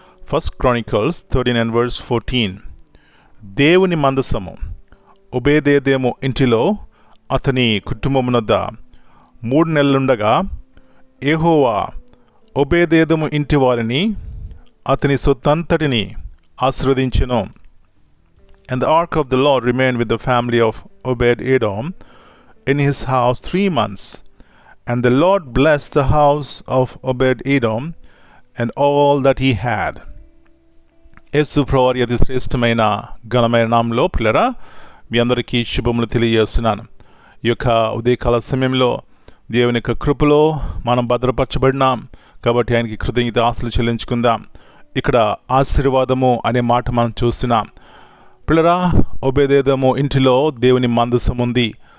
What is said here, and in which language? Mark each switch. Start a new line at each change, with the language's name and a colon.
Telugu: 1 Chronicles 13:14. దేవుని మందసము ఒబేదేదోము ఇంటిలో అతని కుటుంబమునొద్ద 3 నెలలుండగా యెహోవా ఒబేదేదోము ఇంటి వారిని అతని సొత్తంతటిని ఆశీర్వదించెను.
English: And the ark of the Lord remained with the family of Obed-Edom in his house 3 months. And the Lord blessed the house of Obed-Edom and all that he had.
Telugu: యేసు ప్రభువారి అతి శ్రేష్టమైన ఘనమైన నామములో పిల్లరా, మీ అందరికీ శుభములు తెలియజేస్తున్నాను. ఈ యొక్క ఉదయకాల సమయంలో దేవుని యొక్క కృపలో మనం భద్రపరచబడినాం కాబట్టి ఆయనకి కృతజ్ఞత ఆస్తులు చెల్లించుకుందాం. ఇక్కడ ఆశీర్వాదము అనే మాట మనం చూస్తున్నాం. పిల్లరా, ఒబేదేదోము ఇంటిలో దేవుని మందసం ఉంది.